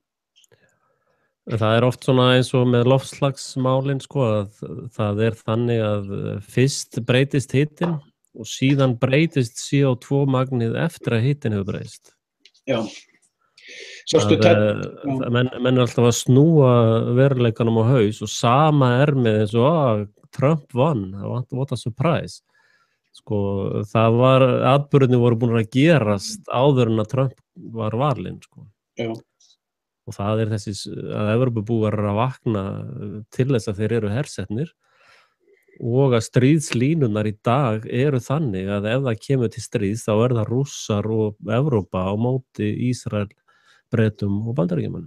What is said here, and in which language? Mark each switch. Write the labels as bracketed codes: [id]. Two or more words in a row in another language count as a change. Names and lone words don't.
[is] Það oft svona eins og með loftslagsmálin, sko, að það þannig að fyrst breytist hitinn og síðan breytist CO2 magnið eftir að hitinn hefur breyst. Já. Menn alltaf að snúa veruleikanum á haus og sama með eins og Trump vann, [en] what a surprise. [is] Sko, atburðirnir voru búin að gerast áður en að Trump var valinn, sko. Já. Og það þessi að Evrópubúar að vakna til þess að þeir eru hersetnir og að stríðslínurnar í dag eru þannig að ef það kemur til stríðs þá það Rússar og Evrópa á móti Ísrael, Bretum og Bandaríkjamönnum.